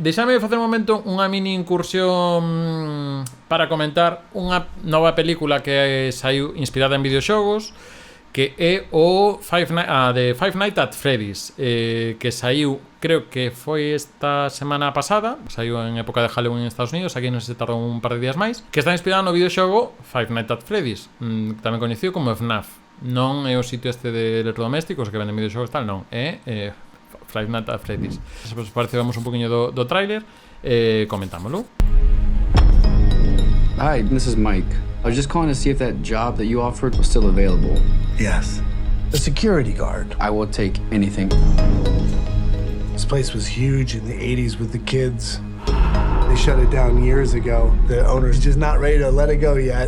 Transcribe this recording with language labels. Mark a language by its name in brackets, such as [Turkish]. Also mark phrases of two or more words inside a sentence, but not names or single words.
[Galician] deixame facer un momento unha mini incursión para comentar unha nova película que saiu inspirada en videoxogos, que é o de Five Nights at Freddy's, que saiu, creo que foi esta semana pasada, saiu en época de Halloween en Estados Unidos, aquí non se tardou un par de días máis, que está inspirado no videoxogo Five Nights at Freddy's, tamén coñecido como FNAF. Non é o sitio este de electrodomésticos que venden videoxogos tal, non, é Five Nights at Freddy's. Se vos parece, vamos un poquinho do tráiler, comentámoslo. [English] Hi, this is Mike. I was just calling to see if that job that you offered was still available. Yes. A security guard. I will take anything. This place was huge in the 80s with the kids. They shut it down years ago. The owner's just not ready to let it go yet.